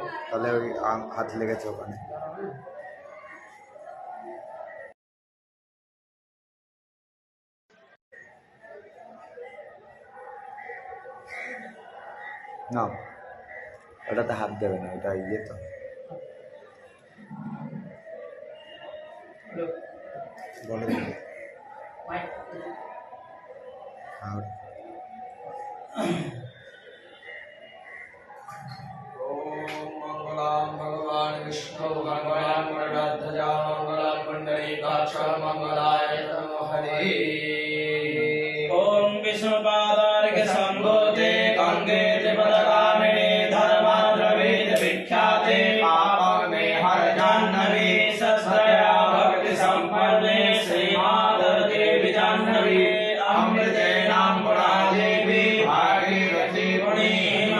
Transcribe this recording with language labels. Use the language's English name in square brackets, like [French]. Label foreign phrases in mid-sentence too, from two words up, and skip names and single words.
[Bangla] তাহলে ওই হাত লেগেছে ওখানে। না ওটাতে হাত দেবে না, এটা ইয়ে তো। বলো আর [Sanskrit] मंगलम भगवान विष्णु मंगलम गरुड़ध्वजा मंगलम पुंडरीकाक्ष मंगलाय नमो हरे। ओम विष्णुपादार्घ्य संभूते गंगे त्रिपदगामिनी धर्माद्रवीर विख्याते पापमे हर जाह्नवी सत्सया भक्ति संपन्ने श्रीमाधव देवी जाह्नवी अमृते नाम देवी भागीरथी पुण्यमा।